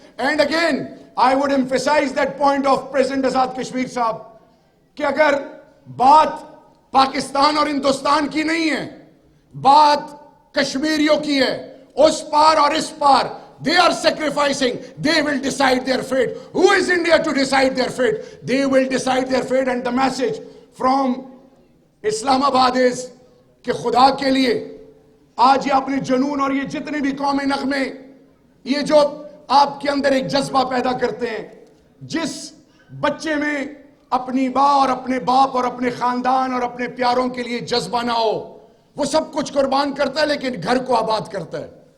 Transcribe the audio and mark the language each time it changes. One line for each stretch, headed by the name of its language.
English: and again I would emphasize that point
Urdu: of president Azad Kashmir صاحب کہ اگر بات پاکستان اور ہندوستان کی نہیں ہے، بات کشمیریوں کی ہے، اس پار اور اس پار
English: they are sacrificing, they will decide their fate. Who is India to decide their fate? They will decide their fate. And the message from Islamabad is
Urdu: کہ خدا کے لیے آج یہ اپنے جنون اور یہ جتنے بھی قومی نغمے یہ جو آپ کے اندر ایک جذبہ پیدا کرتے ہیں، جس بچے میں اپنی ماں اور اپنے باپ اور اپنے خاندان اور اپنے پیاروں کے لیے جذبہ نہ ہو، وہ سب کچھ قربان کرتا ہے لیکن گھر کو آباد کرتا ہے.